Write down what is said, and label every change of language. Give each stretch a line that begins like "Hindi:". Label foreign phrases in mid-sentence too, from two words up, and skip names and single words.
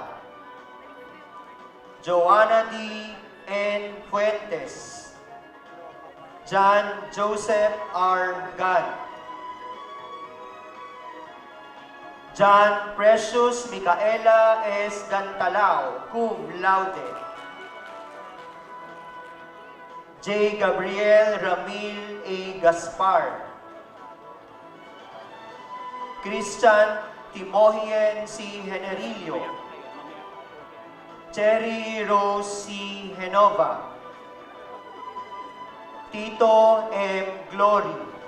English: Joanna D. N. Fuentes. John Joseph R. Gan. John Precious Micaela S. Gantalao,
Latin: cum laude.
English: J. Gabriel Ramil A. Gaspar. Christian Timohien C. Generilio. Cherry Rose C. Genova. Tito M. Glory.